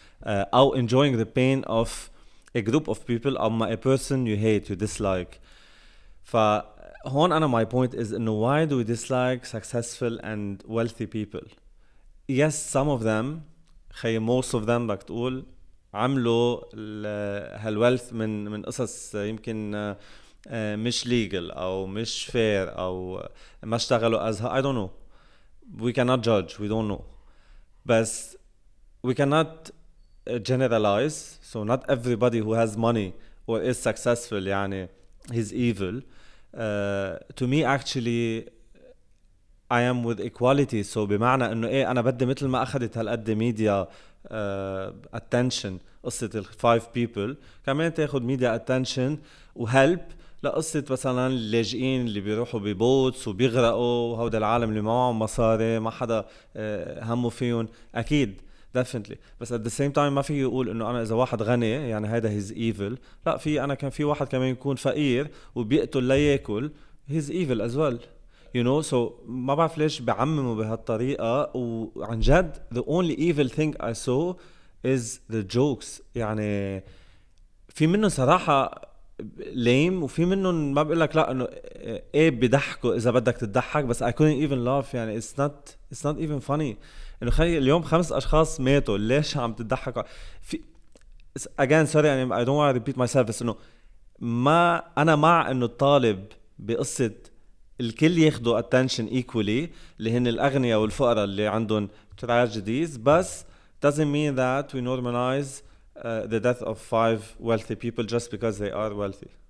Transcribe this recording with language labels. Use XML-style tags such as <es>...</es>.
<en>أو enjoying the pain of a group of people أو a person you hate, you dislike.</en> <ar>فهون أنا</ar> <en>my point is إنه why do we dislike successful and wealthy people? Yes, some of them, most of them</en> <ar>بدك تقول عملوا هالويلث من قصص يمكن مش legal أو مش fair أو ما اشتغلوا</ar> <en>as I don't know. We cannot judge, we don't know. بس we cannot generalize. So not everybody who has money or is successful يعني he's evil. To me actually I am with equality.</en> <ar>So بمعنى انه ايه انا بدي مثل ما اخذت هالقد ميديا attention قصة ال</ar> <en>5 people</en> <ar>كمان تاخد ميديا attention وهلب لقصة مثلا اللاجئين اللي بيروحوا ببوتس وبيغرقوا وهودا العالم اللي ما معهم مصاري ما حدا همه فيهم اكيد definitely. بس</ar> <en>at the same time</en> <ar>ما في يقول انه انا اذا واحد غني يعني هيدا</ar> <en>he's evil.</en> <ar>لا في انا كان في واحد كمان يكون فقير وبيقتل لياكل</ar> <en>he's evil as well. You know, so</en> <ar>ما بعرف ليش بعمموا بهالطريقة وعن جد</ar> <en>the only evil thing I saw is the jokes.</en> <ar>يعني في منهم صراحة lame وفي منهم ما بقول لك لا انه ايه بيضحكوا اذا بدك تضحك بس</ar> <en>I couldn't even laugh. يعني it's not even funny. انه</en> <ar>خلي اليوم 5 اشخاص ماتوا ليش عم تضحكوا</ar> <en>في again sorry I don't want to repeat myself</en> <ar>بس انه ما انا مع انه الطالب بقصة الكل ياخدوا</ar> <en>attention equally</en> <ar>اللي هن الأغنياء والفقراء اللي عندهم</ar> <en>tragedies بس doesn't mean that we normalize the death of 5 wealthy people just because they are wealthy.</en>